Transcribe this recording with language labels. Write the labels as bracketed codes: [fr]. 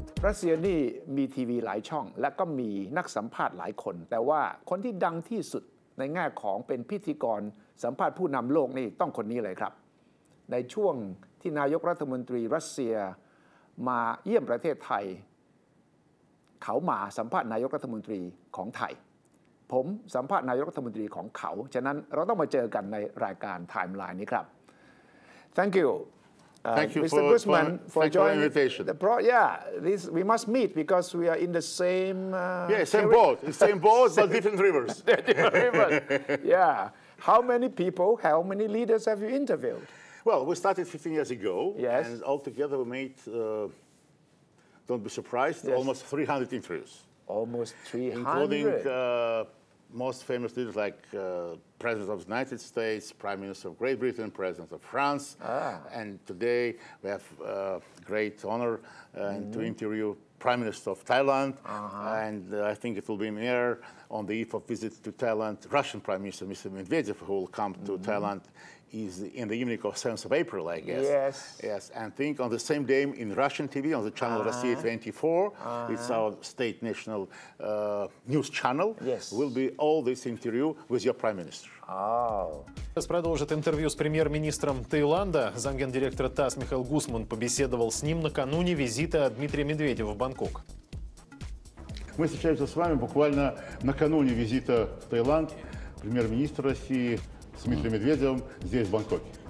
[th] รัสเซียนี่มีทีวีหลายช่องและก็มีนักสัมภาษณ์หลายคนแต่ว่าคนที่ดังที่สุดในแง่ของเป็นพิธีกรสัมภาษณ์ผู้นำโลกนี่ต้องคนนี้เลยครับในช่วงที่นายกรัฐมนตรีรัสเซียมาเยี่ยมประเทศไทยเขามาสัมภาษณ์นายกรัฐมนตรีของไทยผมสัมภาษณ์นายกรัฐมนตรีของเขาฉะนั้นเราต้องมาเจอกันในรายการไทม์ไลน์นี้ครับ [en] Thank you Thank you Mr. Guzman for joining the invitation. We must meet because we are in the same same boat, but different rivers. Different rivers. Yeah. How many people, how many leaders have you interviewed? Well, we started 15 years ago, yes. and altogether we made, don't be surprised, yes. almost 300 interviews. Almost 300? Including most famous leaders like President of the United States, Prime Minister of Great Britain, President of France. And today we have great honor to interview Prime Minister of Thailand. And I think it will be an honor on the eve of visit to Thailand, Russian Prime Minister, Mr. Medvedev, who will come to Thailand is in the evening of 7th of April, I guess. Yes. Yes, and I think on the same day in Russian TV, on the channel Россия 24, it's our state national news channel, yes. will be all this interview with your Prime Minister. [ru] Сейчас продолжит интервью с премьер-министром Таиланда. Замгендиректора ТАСС Михаил Гусман побеседовал с ним накануне визита Дмитрия Медведева в Бангкок. Мы встречаемся с вами буквально накануне визита в Таиланд премьер-министра России с Дмитрием Медведевым здесь, в Бангкоке.